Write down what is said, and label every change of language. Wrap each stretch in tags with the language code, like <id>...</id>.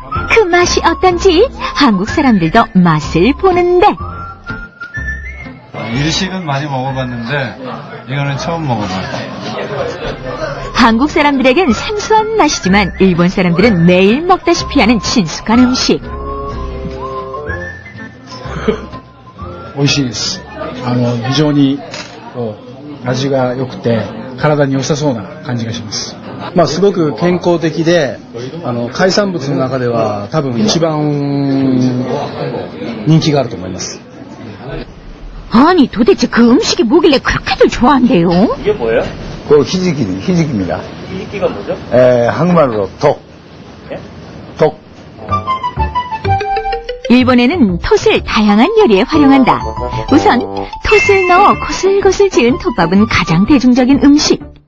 <ko>그 맛이 어떤지 한국 사람들도 맛을 보는데 일식은 많이 먹어봤는데 이거는 처음 먹어봐요. 한국 사람들에겐 생소한 맛이지만 일본 사람들은 매일 먹다시피 하는 친숙한 음식.</ko> <ja>美味しいです。非常に味が良くて体に良さそうな感じがします。すごく健康的で海産物の中では多分一番人気があると思います。</ja> <ko>아니 도대체 그 음식이 뭐길래 그렇게들 좋아한대요? 이게 뭐예요? 그 희지기입니다. 희지기가 뭐죠? 한국말로 독. 예? 독. 일본에는 톳을 다양한 요리에 활용한다. 우선 톳을 넣어 고슬고슬 지은 톳밥은 가장 대중적인 음식.</ko>